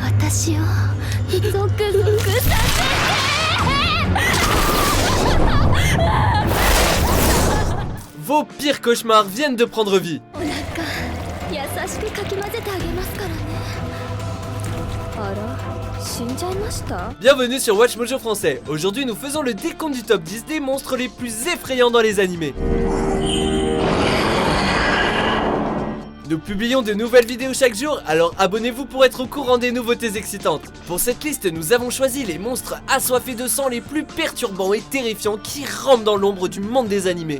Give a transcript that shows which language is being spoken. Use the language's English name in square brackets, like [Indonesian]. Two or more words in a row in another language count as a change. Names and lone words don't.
[Japanese] 私をゾクゾクさせて [French] Vos pires cauchemars viennent de prendre vie. [Japanese] お腹優しくかき混ぜてあげますからね。あら、死んじゃいました？ [French] Bienvenue sur Watch Mojo Français. Aujourd'hui nous faisons le décompte du top 10 des monstres les plus effrayants dans les animés. Nous publions de nouvelles vidéos chaque jour, alors abonnez-vous pour être au courant des nouveautés excitantes. Pour cette liste, nous avons choisi les monstres assoiffés de sang les plus perturbants et terrifiants qui rampent dans l'ombre du monde des animés.